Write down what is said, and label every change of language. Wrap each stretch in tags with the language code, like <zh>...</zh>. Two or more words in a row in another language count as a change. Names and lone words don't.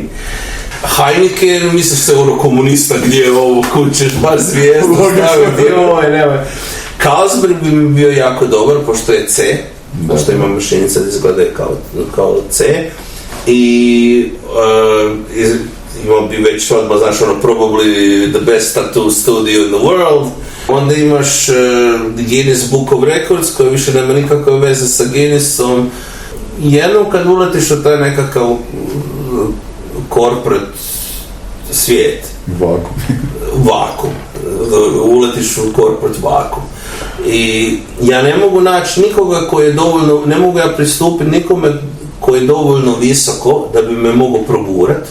<bs>Heineken, misliš se ono komunista gdje je ovo kućeš, baš zvijezdu staviti, nemoj. Carlsberg bi mi bio jako dobar, pošto je C, pošto ima mašinica da izgleda kao C. I imao bi već odmah, znaš, ono,</bs> <en>probably the best tattoo studio in the world.</en> <bs>Onda imaš Guinness Book of Records, koji više nema nikakve veze sa Guinnessom. Jednom kad uletiš u taj nekakav corporate svijet. Vakum. Uletiš u corporate vakum. I ja ne mogu naći nikoga koji je dovoljno, ne mogu ja pristupiti nikome koji je dovoljno visoko da bi me mogao progurati.</bs>